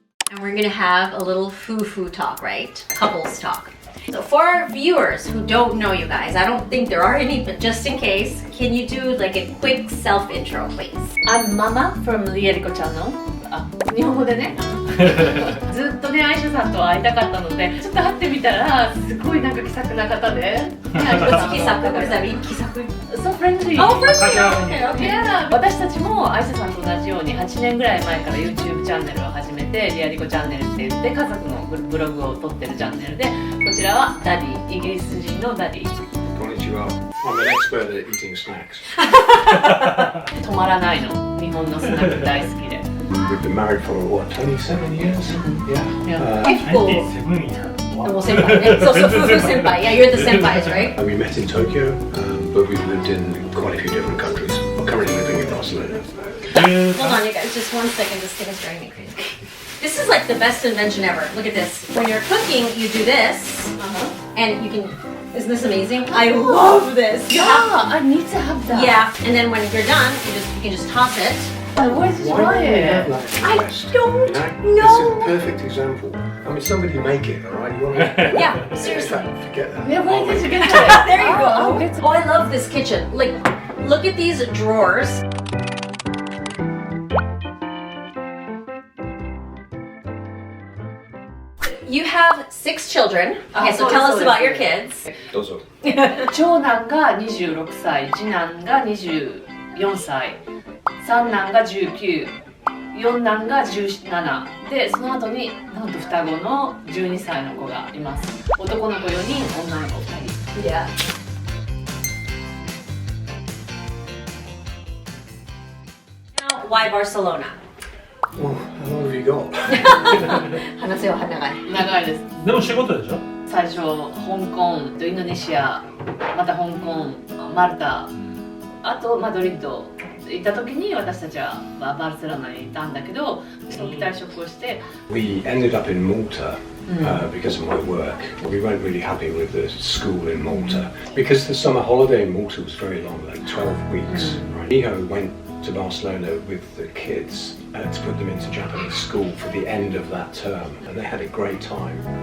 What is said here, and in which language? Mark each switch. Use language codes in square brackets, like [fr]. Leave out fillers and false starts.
[en] And we're gonna have a little foo-foo talk, right? Couples talk. So for our viewers who don't know you guys, I don't think there are any, but just in case, can you do like a quick self-intro, please? I'm Mama from LiaLico Channel. [ja] 日本語でねずっとね、アイシャさんと会いたかったのでちょっと会ってみたらすごいなんか気さくな方で [en] 気さく?What does that mean? 気さく? So friendly. Oh, friendly! Okay, okay. Yeah. [ja] 私たちもアイシャさんと同じように8年ぐらい前から YouTube チャンネルを始めてLiaLicoチャンネルって言って家族のブログを撮ってるチャンネルでこちらはダディ、イギリス人のダディ Konnichiwa. [en] I'm an expert at eating snacks. [ja] 止まらないの日本のスナック大好きで [en] We've been married for what, 27 years? Yeah. If cool. 27 years. Wow. [ja] 先輩ね。そう、夫婦先輩. [en] Yeah, you're the senpais, right? And we met in Tokyo, but we've lived in quite a few different countries. We're currently living in Barcelona. Hold on, you guys, just 1 second. This thing is driving me crazy. This is like the best invention ever. Look at this. When you're cooking, you do this, and you can. Isn't this amazing? I love this. You have- I need to have that. yeah, and then when you're done, you can just toss it. Where did you buy it? I don't This is know. a perfect example. I mean, somebody make it, all right? You want to? Yeah, In seriously. fact, forget that. Yeah, where did you get it? There you go. Oh, it's- Oh, I love this kitchen. Like, look at these drawers. You have 6 children. Okay, so tell us about your kids. [ja] どうぞ。長男が26歳、次男が24歳、三男が19、四男が17で、その後になんと双子の12歳の子がいます。男の子4人、女の子2人。 [en] Yeah. Now, why Barcelona? Well, how long have you got? [ja] 話せよ、長い。長いです。でも仕事でしょ？最初、香港、インドネシア、また香港、マルタ、あとマドリッド行った時に私たちはバルセロナにいたんだけど、早期退職をして。 [en] We ended up in Malta because of my work. We weren't really happy with the school in Malta because the summer holiday in Malta was very long, like 12 weeks. Right? Miho went to Barcelona with the kids to put them into Japanese school for the end of that term, and they had a great time.